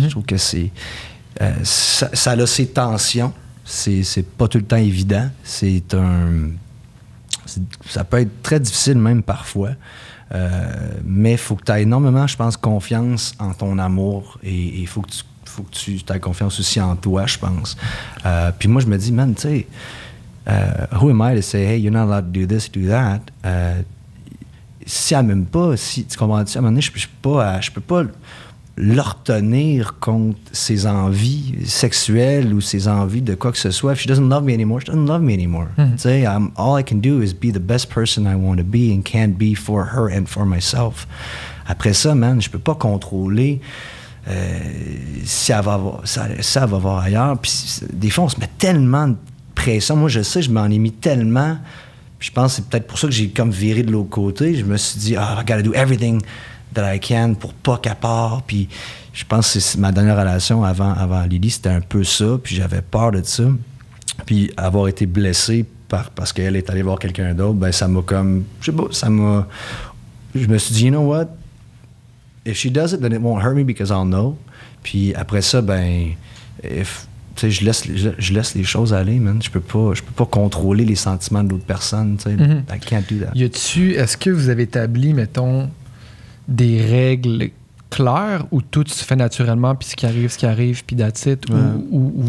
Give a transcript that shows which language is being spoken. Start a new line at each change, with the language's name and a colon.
French: Je trouve que ça a ses tensions, c'est pas tout le temps évident, ça peut être très difficile même parfois, mais il faut que tu aies énormément, je pense, confiance en ton amour, et il faut que tu aies confiance aussi en toi, je pense. Puis moi, je me dis, man, tu sais, who am I to say, hey, you're not allowed to do this, do that? Si elle m'aime pas, tu comprends-tu, à un moment donné, je peux pas le retenir contre ses envies sexuelles ou ses envies de quoi que ce soit. If she doesn't love me anymore, she doesn't love me anymore.
English: Tu sais, all I can do is be the best person I want to be and can be for her and for myself. Après ça, man, je peux pas contrôler
French: si elle va voir, ça va voir ailleurs. Puis des fois, on se met tellement de pression. Moi, je sais, je m'en ai mis tellement. Puis je pense que c'est peut-être pour ça que j'ai comme viré de l'autre côté. Je me suis dit, I gotta do everything that I can pour pas qu'elle parte. Puis je pense que c'est ma dernière relation avant Lily, c'était un peu ça. Puis j'avais peur de ça. Puis avoir été blessé parce qu'elle est allée voir quelqu'un d'autre, ben ça m'a comme... Je sais pas, je me suis dit, you know what?
English: If she does it, then it won't hurt me because I'll know.
French: Puis après ça, ben... je laisse les choses aller, man. Je peux pas contrôler les sentiments de l'autre personne, tu sais.
English: I can't do that.
French: Est-ce que vous avez établi, mettons, des règles claires où tout se fait naturellement, puis ce qui arrive, puis that's it, ou